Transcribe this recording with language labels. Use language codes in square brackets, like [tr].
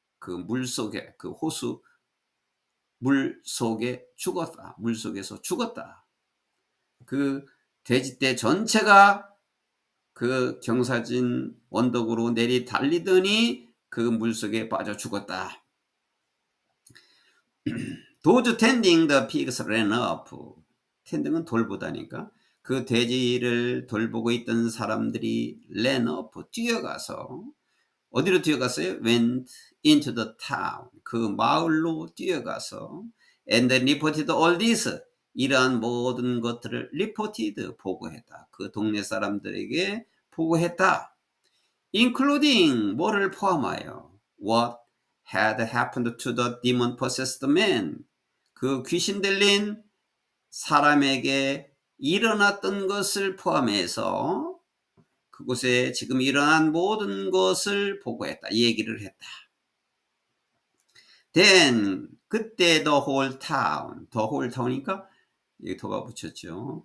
[ko] 그 물속에 그 호수 물속에 죽었다. 물속에서 죽었다. 그 돼지떼 전체가 그 경사진 언덕으로 내리 달리더니 그 물속에 빠져 죽었다. [en] Those tending the pigs ran up. [ko] tending은 돌보다니까. 그 돼지를 돌보고 있던 사람들이 [en] ran up, [ko] 뛰어가서 어디로 뛰어갔어요? [en] went into the town. [ko] 그 마을로 뛰어가서 [en] and reported all this. [ko] 이러한 모든 것들을 [en] reported, [ko] 보고했다. 그 동네 사람들에게 보고했다. [en] including, [ko] 뭐를 포함하여 [en] what had happened to the demon-possessed man. [ko] 그 귀신 들린 사람에게 일어났던 것을 포함해서 그곳에 지금 일어난 모든 것을 보고했다. 얘기를 했다. [en] Then [ko] 그때 [en] the whole town [ko] 이니까 여기 도가 붙였죠.